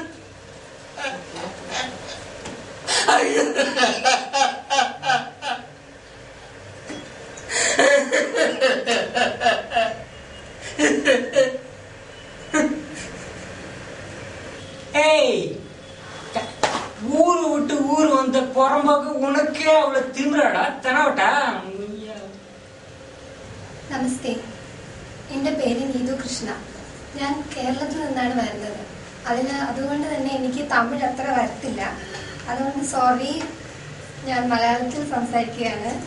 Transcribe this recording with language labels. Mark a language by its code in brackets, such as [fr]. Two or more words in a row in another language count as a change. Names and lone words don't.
[ta] ஐயோ ஊரு விட்டு ஊரு வந்த புறம்போக்கு உனக்கே அவ்வளவு திமிராடா തനവട്ടാ. [ml] നമസ്തേ, എൻ്റെ പേര് നീതു കൃഷ്ണ. ഞാൻ കേരളത്തിൽ നിന്നാണ് വരുന്നത്. അതുകൊണ്ട് തന്നെ എനിക്ക് തമിഴ് അത്ര വരത്തില്ല. അതുകൊണ്ട് സോറി, ഞാൻ മലയാളത്തിൽ സംസാരിക്കുകയാണ്.